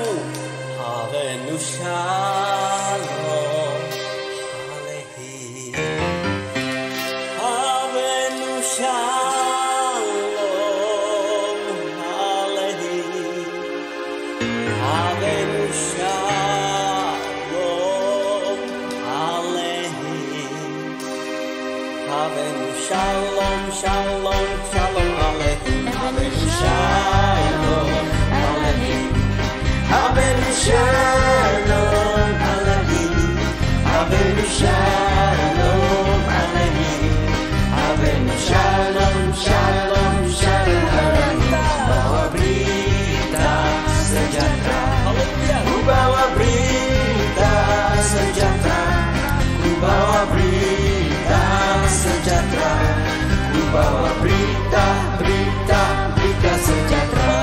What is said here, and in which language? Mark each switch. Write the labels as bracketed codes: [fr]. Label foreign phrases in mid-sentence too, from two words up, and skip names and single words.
[he] הללויה. הללויה. Haleluya. שלום, שלום, שלום, עליכם. הבאנו שלום, עליכם. הבאנו שלום, עליכם. הבאנו שלום, עליכם. הבאנו שלום, שלום, שלום, עליכם. [id] Bawa berita sejahtera. Ku bawa berita sejahtera. Ku bawa berita sejahtera. Ku bawa berita, berita, berita sejahtera.